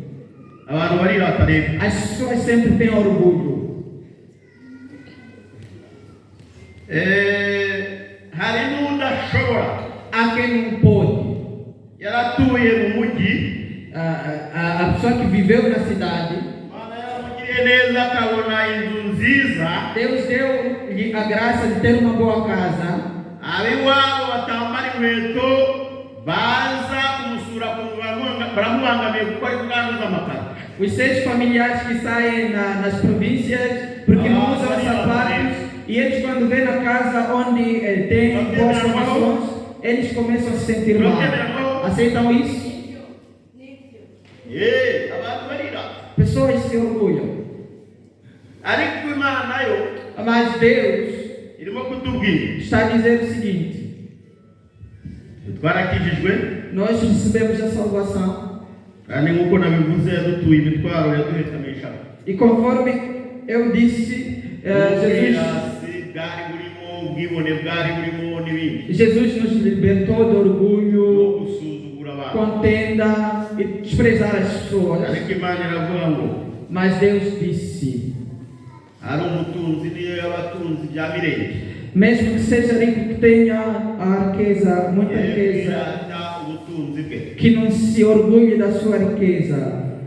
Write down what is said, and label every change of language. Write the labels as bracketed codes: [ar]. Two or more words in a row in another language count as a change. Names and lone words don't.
[pt] As pessoas sempre têm orgulho. Há quem não pode. A pessoa que viveu na cidade, [rw] neza akabona inzu nziza, [pt] Deus deu-lhe a graça de ter uma boa casa. [rw] ab'iwabo batambara inkweto baza kumusura baramubangamiye kuko ari kuganduza amakara. [pt] Os seus familiares que saem nas províncias porque não usam sapatos, e eles quando vêm na casa onde tem boas condições, eles começam a se sentir mal. Aceitam isso? [rw] Abantu barira. [pt] Pessoas se orgulham. [rw] Ariko Imana nayo [pt] Mas Deus [rw] irimo kutubwira, [pt] está a dizer o seguinte: [rw] twarakijijwe [pt] nós recebemos a salvação, [rw] kandi nk'uko nabivuze yadutuye imitwaro yaduhekamisha. [pt] e conforme eu disse, Jesus nos libertou do orgulho, contenda e desprezar as pessoas. Mas Deus disse: mesmo que seja rico, que tenha a riqueza, muita riqueza, que não se orgulhe da sua riqueza.